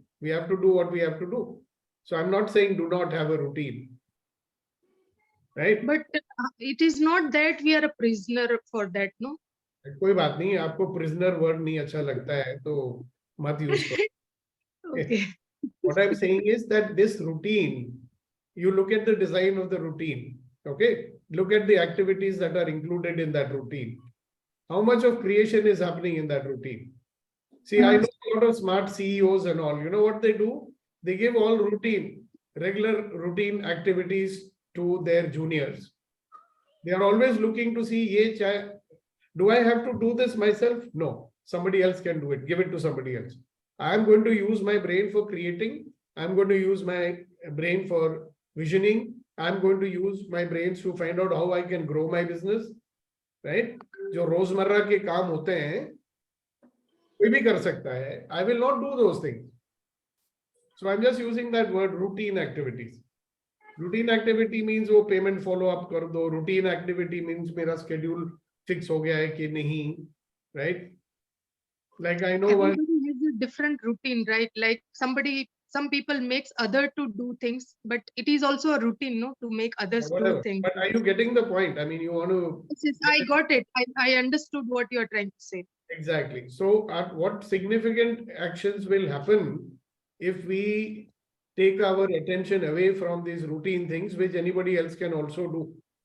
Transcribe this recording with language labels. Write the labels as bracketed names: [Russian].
[English] We have to do what we have to do. So I'm not saying do not have a routine. Right? But it is not that we are a prisoner for that, no? [Hindi] कोई बात नहीं, आपको prisoner word नहीं अच्छा लगता है तो मत use करो. [English] Okay. What I'm saying is that this routine, you look at the design of the routine, okay? Look at the activities that are included in that routine. How much of creation is happening in that routine? See, I know a lot of smart CEOs and all. You know what they do? They give all regular routine activities to their juniors. They are always looking to see, do I have to do this myself? No, somebody else can do it. Give it to somebody else. I'm going to use my brain for creating. I'm going to use my brain for visioning. I'm going to use my brains to find out how I can grow my business. Right? [Hindi] जो रोजमर्रा के काम होते हैं कोई भी कर सकता है. [English] I will not do those things. So I'm just using that word routine activities. Routine activity means [Hindi] वो payment follow up कर दो. [English] Routine activity means [Hindi] मेरा schedule fix हो गया है कि नहीं. [English] Right? Like I know one. Everybody has a different routine, right? Like some people makes other to do things, but it is also a routine, no, to make others do things. But are you getting the point? I mean, you want to. Yes, I got it. I understood what you are trying to say. Exactly. So, what significant actions will happen if we take our attention away from these routine things, which anybody else can also do?